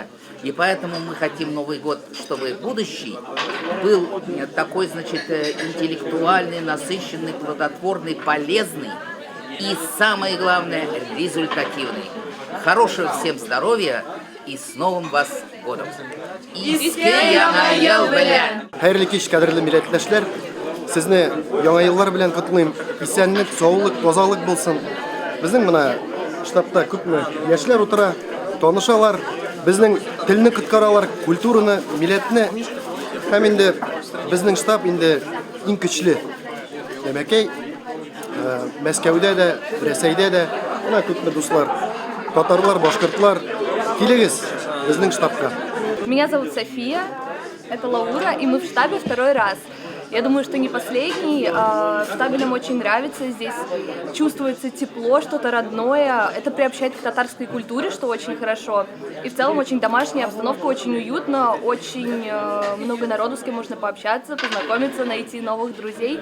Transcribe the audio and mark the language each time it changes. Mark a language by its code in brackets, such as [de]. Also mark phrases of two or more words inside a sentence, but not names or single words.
[ru] И поэтому мы хотим Новый год, чтобы будущий был такой, значит, интеллектуальный, насыщенный, плодотворный, полезный и, самое главное, результативный. Хорошего всем здоровья и с Новым вас годом! [tt] Хайырлы кич, кадрлы милләттәшләр. Сезне яңа еллар белән котлыйм. Исәнлек, саулык, тазалык булсын. Безнең менә штабта күпме яшьләр утыра, танышалар, безнең телне коткаралар, культураны, милләтне. Һәм инде безнең штаб инде иң көчле. Дәмәкәй, Мәскәүдә дә, Рәсәйдә дә менә күпме дуслар, татарлар, башкортлар, килегез безнең штабка. [ru] Меня зовут София, это Лаура, и мы в штабе второй раз. Я думаю, что не последний. В штабе нам очень нравится. Здесь чувствуется тепло, что-то родное. Это приобщает к татарской культуре, что очень хорошо. И в целом очень домашняя обстановка, очень уютно, очень много народу, с кем можно пообщаться, познакомиться, найти новых друзей.